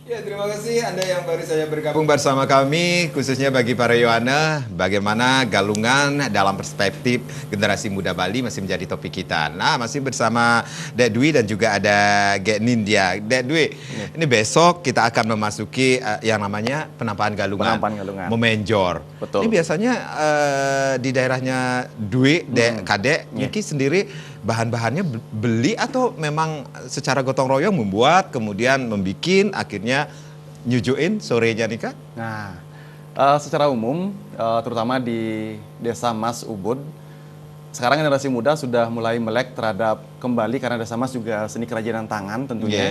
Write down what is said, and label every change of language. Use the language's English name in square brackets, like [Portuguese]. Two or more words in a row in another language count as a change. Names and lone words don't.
[Indonesian] terima kasih Anda yang baru saja bergabung bersama kami, khususnya bagi para Yohana, bagaimana galungan dalam perspektif generasi muda Bali masih menjadi topik kita. Nah, masih bersama Dek Dwi dan juga ada Gek Nindya. Dek Dwi, ini besok kita akan memasuki yang namanya penampahan galungan. Memenjor. Betul. Ini biasanya di daerahnya Dwi, Dek, Kadek, Niki sendiri bahan-bahannya beli atau memang secara gotong royong membuat, kemudian membikin, akhirnya nyujuin sorenya nih Kak? Nah, secara umum, terutama di Desa Mas Ubud, sekarang generasi muda sudah mulai melek terhadap kembali karena Desa Mas juga seni kerajinan tangan tentunya.